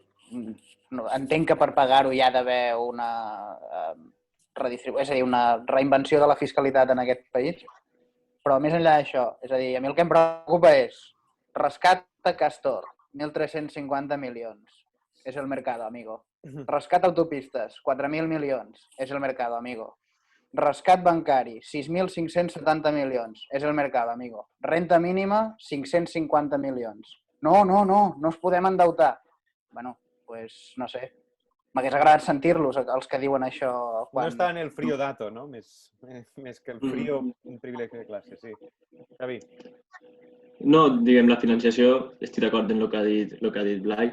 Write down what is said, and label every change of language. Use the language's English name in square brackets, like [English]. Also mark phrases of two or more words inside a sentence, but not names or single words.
[Catalan] Entenc que per pagar-ho hi ha d'haver una redistribució, és a dir, una reinvenció de la fiscalitat en aquest país, però més enllà d'això, és a dir, a mi el que em preocupa és rescat a Castor, 1.350 milions, és [Spanish] el mercado, amigo. [Catalan] Rescat autopistes, 4.000 milions, és [Spanish] el mercado, amigo. [Catalan] Rescat bancari, 6.570 milions, és [Spanish] el mercado, amigo. Renta mínima, [Catalan] 550 milions. No es podem endeutar. [Spanish] Bueno, pues no sé. [Catalan] M'hagués agradat sentir-los, els que diuen això. No està en [Spanish] el frío dato, [Catalan] no? Més que [Spanish] el frío, [Catalan] un privilegi de classe, sí. Xavi. No, diguem, la financiació, estic d'acord en el que ha dit Blai.